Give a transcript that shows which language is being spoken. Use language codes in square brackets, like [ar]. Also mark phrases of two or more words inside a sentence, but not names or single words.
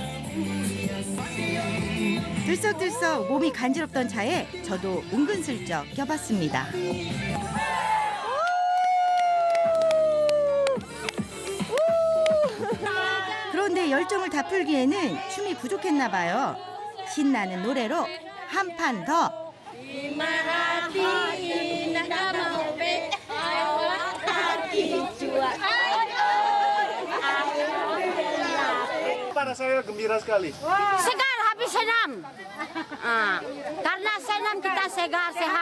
[ko] 들썩들썩 몸이 간지럽던 차에 저도 은근슬쩍 껴봤습니다. 그런데 열정을 다 풀기에는 춤이 부족했나 봐요. 신나는 노래로 한 판 더. [id] Para saya gembira sekali. Segar habis senam. Karena senam kita segar, sehat.